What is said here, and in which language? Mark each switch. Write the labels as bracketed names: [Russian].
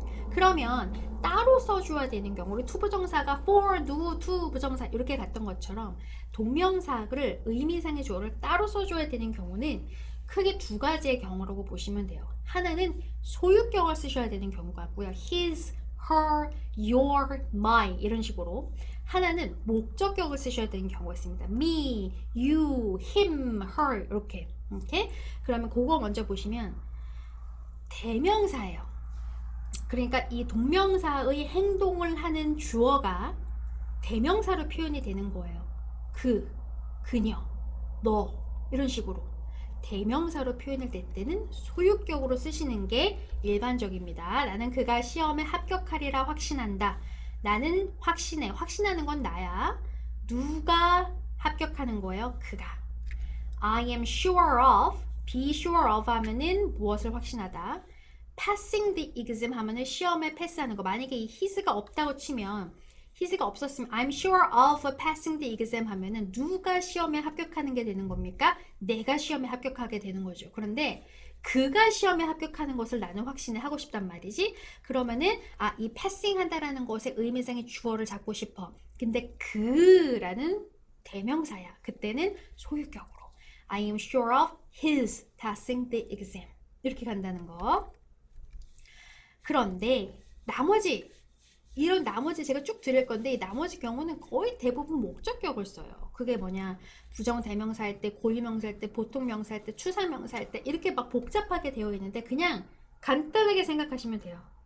[Korean] 그러면 따로 써줘야 되는 경우 우리 투부정사가 for, do, to 부정사 이렇게 갔던 것처럼 동명사를 의미상의 주어를 따로 써줘야 되는 경우는 크게 두 가지의 경우라고 보시면 돼요. 하나는 소유격을 쓰셔야 되는 경우가 있고요. [English] his, her, your, my 이런 식으로. [Korean] 하나는 목적격을 쓰셔야 되는 경우가 있습니다. [English] me, you, him, her 이렇게. [Korean] 그러면 그거 먼저 보시면 대명사예요. 그러니까 이 동명사의 행동을 하는 주어가 대명사로 표현이 되는 거예요. 그녀, 너 이런 식으로 대명사로 표현을 될 때는 소유격으로 쓰시는 게 일반적입니다. 나는 그가 시험에 합격하리라 확신한다. 나는 확신해. 확신하는 건 나야. 누가 합격하는 거예요? 그가. [English] I am sure of, be sure of [Korean] 하면은 무엇을 확신하다. [English] passing the exam [Korean] 하면은 시험에 패스하는 거. 만약에 이 his가 없다고 치면 his가 없었으면 [English] I'm sure of passing the exam [Korean] 하면은 누가 시험에 합격하는 게 되는 겁니까? 내가 시험에 합격하게 되는 거죠. 그런데 그가 시험에 합격하는 것을 나는 확신을 하고 싶단 말이지. 그러면은 이 passing 한다라는 것의 의미상의 주어를 잡고 싶어. 근데 그라는 대명사야. 그때는 소유격으로 [English] I am sure of his passing the exam [Korean] 이렇게 간다는 거. 그런데 이런 나머지 제가 쭉 드릴 건데 이 나머지 경우는 거의 대부분 목적격을 써요. 그게 뭐냐? 부정대명사 할 때, 고유명사 할 때, 보통명사 할 때, 추사명사 할 때 이렇게 막 복잡하게 되어 있는데 그냥 간단하게 생각하시면 돼요.